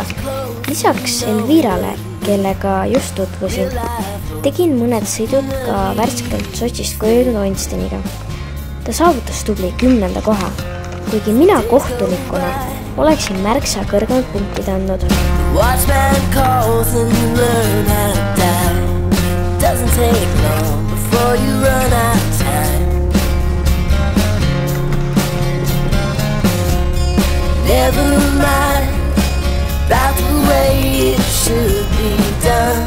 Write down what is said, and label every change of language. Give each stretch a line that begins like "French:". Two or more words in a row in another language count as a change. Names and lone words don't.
Estonian: Lisaks Elvirale, kellega just tutvusin, tegin mõned sõidud ka värskelt Sotšist kojunud Onsteniga. Ta saavutas tubli 10. koha, kuigi mina kohtunikuna oleksin märksa kõrgemad punktid andnud.
English: Never mind about the way it should be done.